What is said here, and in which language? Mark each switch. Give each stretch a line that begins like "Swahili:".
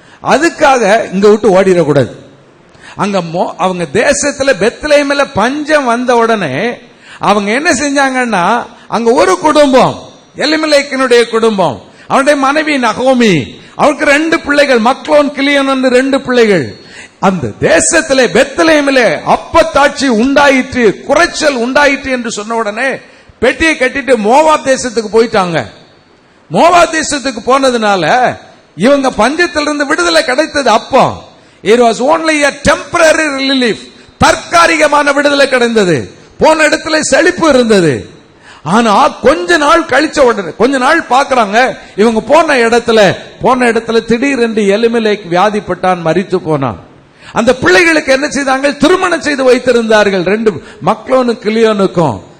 Tamil: அதுக்காக இங்க விட்டு ஓடிடக்கூடாது. அங்க அவங்க தேசத்துல பெத்லகேம்ல பஞ்சம் வந்த உடனே அவங்க என்ன செஞ்சாங்கன்னா, அங்க ஒரு குடும்பம், எலிமெலேக்கினுடைய குடும்பம், அவனுடைய மனைவி நகோமி, அவருக்கு 2 பிள்ளைகள், மக்லோன் கிளியோன் என்று 2 பிள்ளைகள். அந்த தேசத்திலே பெத்லகேமிலே அப்பத்தாட்சி உண்டாயிற்று, குறைச்சல் உண்டாயிற்று என்று சொன்ன உடனே பெட்டியை கட்டிட்டு மோவாப் தேசத்துக்கு போயிட்டாங்க. மோவாப் தேசத்துக்கு போனதுனால இவங்க பஞ்சத்திலிருந்து விடுதலை கிடைத்தது. அப்போ
English: it was only a temporary relief,
Tamil: தற்காலிகமான விடுதலை கிடைத்தது. போன இடத்துல செழிப்பு இருந்தது. ஆனா கொஞ்ச நாள் கழிச்ச உடனே, கொஞ்ச நாள் பாக்குறாங்க, இவங்க போன இடத்துல திடீரென்று எலிமெலேக் வியாதிப்பட்டான், மரித்து போனான். அந்த பிள்ளைகளுக்கு என்ன செய்தாங்க? திருமணம் செய்து வைத்திருந்தார்கள் 2 மக்லோனுக்கும் கிளியோனுக்கும்.